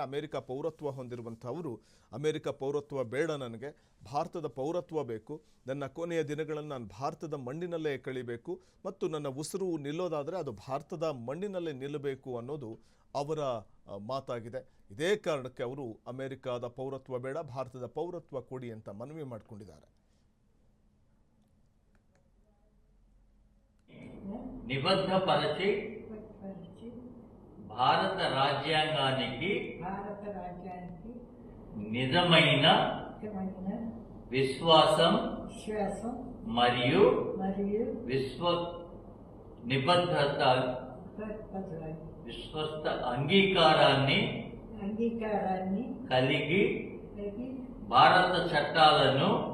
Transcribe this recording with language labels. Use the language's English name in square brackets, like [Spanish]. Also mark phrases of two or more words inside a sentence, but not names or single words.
[Kannada] ಅಮೆರಿಕ ಪೌರತ್ವ ಹೊಂದಿರುವಂಥವರು ಅಮೆರಿಕ ಪೌರತ್ವ ಬೇಡ, ನನಗೆ ಭಾರತದ ಪೌರತ್ವ ಬೇಕು, ನನ್ನ ಕೊನೆಯ ದಿನಗಳನ್ನು ನಾನು ಭಾರತದ ಮಣ್ಣಿನಲ್ಲೇ ಕಳಿಬೇಕು ಮತ್ತು ನನ್ನ ಉಸಿರು ನಿಲ್ಲೋದಾದರೆ ಅದು ಭಾರತದ ಮಣ್ಣಿನಲ್ಲೇ ನಿಲ್ಲಬೇಕು ಅನ್ನೋದು ಅವರ ಮಾತಾಗಿದೆ. ಇದೇ ಕಾರಣಕ್ಕೆ ಅವರು ಅಮೆರಿಕದ ಪೌರತ್ವ ಬೇಡ, ಭಾರತದ ಪೌರತ್ವ ಕೊಡಿ ಅಂತ ಮನವಿ ಮಾಡಿಕೊಂಡಿದ್ದಾರೆ. [Telugu] నిబద్ధపరచి భారత రాజ్యాంగానికి నిజమైన విశ్వాసం మరియు విశ్వస్త అంగీకారాన్ని కలిగి భారత చట్టాలను